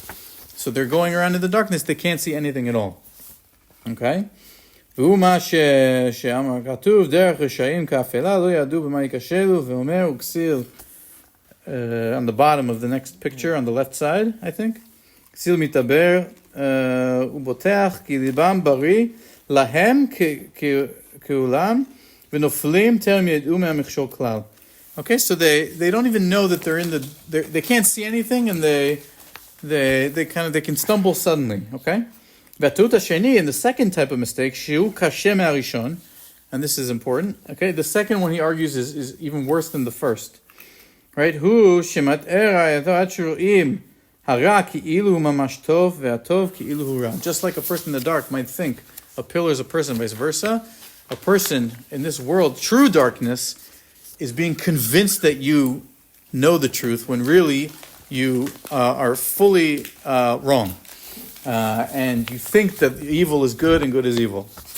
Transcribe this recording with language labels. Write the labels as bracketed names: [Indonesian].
[English] So they're going around in the darkness, they can't see anything at all. Okay? On the bottom of the next picture, on the left side, I think. [Hebrew] כסיל מתעבר ובוטח כי ליבם בריא להם כעולם ונופלים טרם ידעו מהמכשול כלל. [English] Okay, so they don't even know that they're in they can't see anything, and they can stumble suddenly. Okay, [Hebrew] והטעות השני, [English] and the second type of mistake, [Hebrew] שהוא קשה מהראשון, [English] and this is important. Okay, the second one he argues is even worse than the first. Right, [Hebrew] הוא שמטעה רעייתו עד שרואים הרע כאילו הוא ממש טוב והטוב כאילו הוא רע. [English] Just like a person in the dark might think a pillar is a person, vice versa. A person in this world, true darkness, is being convinced that you know the truth when really you are fully wrong. And you think that evil is good and good is evil.